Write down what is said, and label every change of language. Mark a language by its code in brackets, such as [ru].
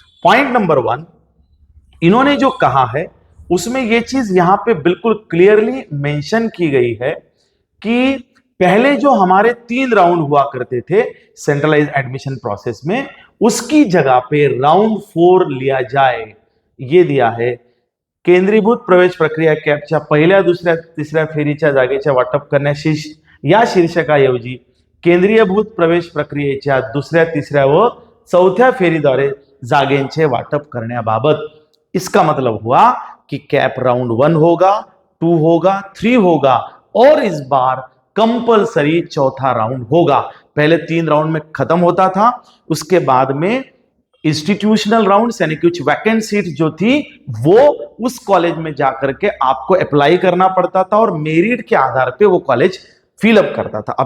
[hi] Point number 1, इन्होंने जो कहा है उसमें यह चीज यहां पे बिल्कुल क्लियरली मेंशन की गई है कि पहले जो हमारे 3 राउंड हुआ करते थे सेंट्रलाइज एडमिशन प्रोसेस में, उसकी जगह पे राउंड 4 लिया जाए। ये दिया है, [mr] केंद्रीभूत प्रवेश प्रक्रिया कॅपच्या पहिल्या, दुसऱ्या, तिसऱ्या फेरीच्या जागेच्या वाटप करण्यास या शीर्षकाऐवजी केंद्रीयभूत प्रवेश प्रक्रियेच्या दुसऱ्या, तिसऱ्या व चौथ्या फेरीद्वारे जागेंचे वाटप करण्याबाबत। [hi] इसका मतलब हुआ कि कैप राउंड 1 होगा, 2 होगा, 3 होगा, और इस बार कंपलसरी चौथा राउंड होगा। पहले 3 राउंड में खत्म होता था, उसके बाद में इंस्टीट्यूशनल राउंड यानी कुछ वैकेंट सीट जो थी वो उस कॉलेज में जाकर के आपको अप्लाई करना पड़ता था और मेरिट के आधार पे वो कॉलेज फिलअप करता था।